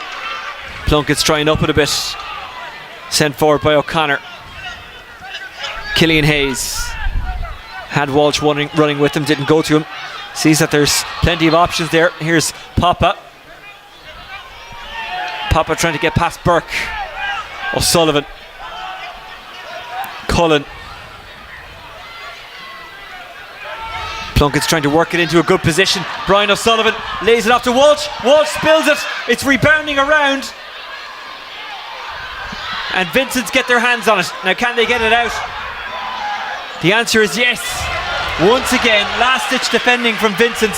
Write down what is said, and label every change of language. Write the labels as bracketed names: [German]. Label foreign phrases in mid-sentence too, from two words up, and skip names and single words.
[English] Plunkett's trying up it a bit. Sent forward by O'Connor. Killian Hayes had Walsh running with him, didn't go to him. Sees that there's plenty of options there. Here's Papa. Papa trying to get past Burke. O'Sullivan. Cullen. Plunkett's trying to work it into a good position. Brian O'Sullivan lays it off to Walsh. Walsh spills it. It's rebounding around. And Vincents get their hands on it. Now, can they get it out? The answer is yes. Once again, last-ditch defending from Vincents.